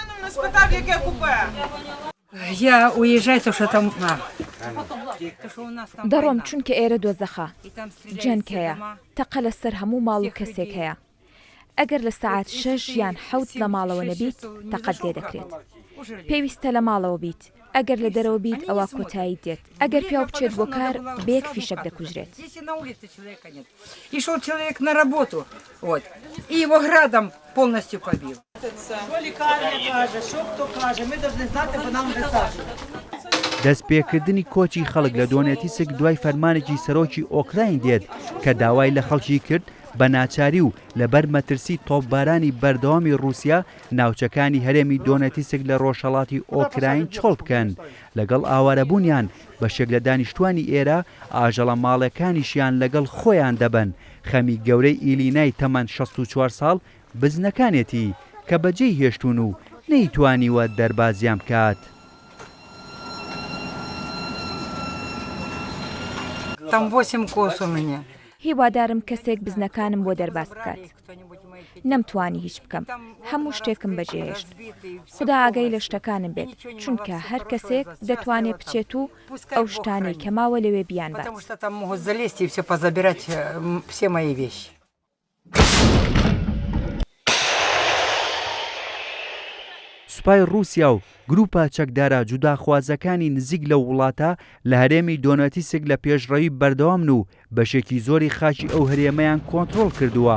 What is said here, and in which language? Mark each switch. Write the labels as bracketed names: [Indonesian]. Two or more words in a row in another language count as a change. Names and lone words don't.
[Central Kurdish] دەڕۆم چونکە ئێرە دۆزەخە جەنگ هەیە تەقە لەسەر هەموو ماڵ و کەسێک هەیە. ئەگەر لە سەعات 6 یان 7 لە ماڵەوە نەبیت تەقەت لێ دەکرێت. پێویستە لە ماڵەوە بیت. ئەگەر لە دەرەوە بیت ئەوە کۆتایی دێت. ئەگەر پیاو بچێت بۆ کار بەیەک فیشەک دەکوژرێت. [Russian] Шел человек на работу, вот, и его градом полностью побил. [Central Kurdish] دەستپێکردنی کۆچی خەڵک لە دۆنێتیسک دوای فەرمانێکی سەرۆکی ئۆکراین دێت کە داوای لە خەڵکی کرد بە ناچاری و لەبەر مەترسی تۆپبارانی بەردەوامی رووسیا ناوچەکانی هەرێمی دۆنێتیسک لە ڕۆژهەڵاتی ئۆکراین چۆڵ بکەن. لەگەڵ ئاوارەبوونیان بەشێک لە دانیشتوانی ئێرە ئاژەڵە ماڵەکانیشیان لەگەڵ خۆیان دەبن. خەمی گەورەی ئیلینای تەمەن 64 ساڵ بزنەکانێتی کە بەجێی هێشتون و نەیتوانیوە دەربازیان بکات. [Russian] Там 8 коз у меня. [Central Kurdish] هیوادارم کەسێک بزنەکانم بۆ دەرباز بکات. نەمتوانی هیچ بکەم. هەموو شتێکم بەجێهێشت. خدا ئاگەی لە شتەکانم بێت چونکە هەر کەسێک دەتوانێت بچێت و ئەو شتانەی کە ماوە لەوێ بیان بات. سوپای رووسیا و گروپە چەکدارە جوداخوازەکانی نزیک لە وڵاتە لە هەرێمی دۆنێتیسک لە پێشڕەوی بەردەوامن و بەشێکی زۆری خاکی ئەو هەرێمەیان کۆنتڕۆڵ کردووە.